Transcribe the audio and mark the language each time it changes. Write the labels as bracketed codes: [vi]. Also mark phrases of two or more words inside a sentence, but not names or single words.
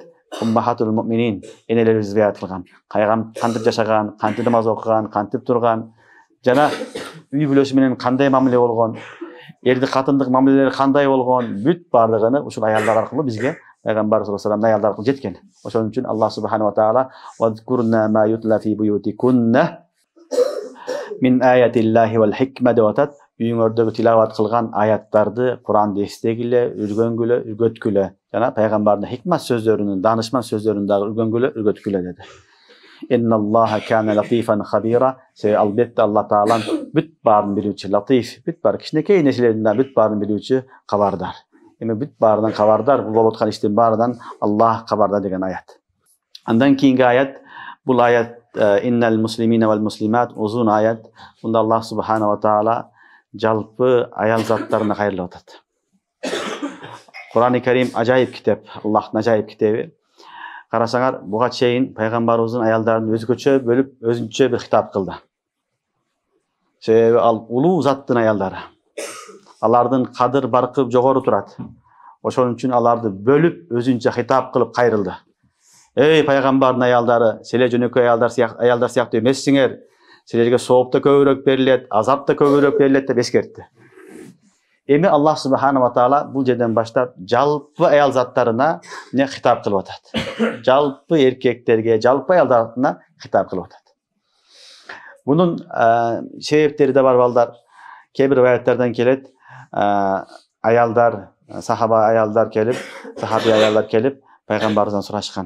[ar] أمهات المؤمنين, [ky] энелерибизге айтылган. Кантип жашаган, кантип намаз окуган, кантип турган. Жана үй бүлөсү менен кандай мамиле болгон, эрди катындык мамилелери кандай болгон, бүт баардыгыны ушул аялдар аркылуу бизге пайгамбар [ar] صلى الله عليه وسلم [ky] аялдар аркылуу жеткен. Ошон үчүн Аллах [ar] سبحانه وتعالى واذكرن ما يتلى في بيوتكن من آيات الله والحكمة [ky] деп атат. Үйүңөрдөгү тилават кылган аяттарды, Куранды эстегиле, үргөнгүлө, үргөткүлө. Жана пайгамбардын хикмат сөздөрүнүн, данышман сөздөрүн дагы үргөнгүлө, үргөткүлө деди. [ar] إن الله كان لطيفا خبيرا. [ky] Албетте Алла таалам бүт баарын билүүчү, латиф, бүт бар кичинекей нерселердин да бүт баарын билүүчү, кабардар. Эми бүт баарынан кабардар, бул болуп аткан иштин баарынан Аллах кабардар деген аят. Андан кийинки аят, бул аят [ar] إن المسلمين والمسلمات, [ky] узун аят. Бунда Аллах [ar] سبحانه وتعالى [ky] жалпы аял заттарына кайрылып атат. Кур'ан-ы Карим ажайып китеп, Аллахтын ажайып китеби. Карасаңар, буга чейин пайгамбарыбыздын аялдарын өзгөчө бөлүп, өзүнчө бир хитап кылды. Себеби ал улуу заттын аялдары. Алардын кадыр баркы жогору турат. Ошон үчүн аларды бөлүп, өзүнчө хитап кылып кайрылды. Эй пайгамбардын аялдары, силер жөнөкөй аялдар сыяктуу эмессиңер. Силерге сооп да көбүрөөк берилет, азап да көбүрөөк берилет деп эскертти. Эми Аллах [ar] سبحانه وتعالى [ky] бул жерден баштап жалпы аял заттарына не хитап кылып атат. Жалпы эркектерге, жалпы аялдарына хитап кылып атат. Бунун себептери да бар балдар. Кээ бир аяттардан келет, аялдар, сахаба аялдар келип, сахаби аялдар келип пайгамбардан сурашкан.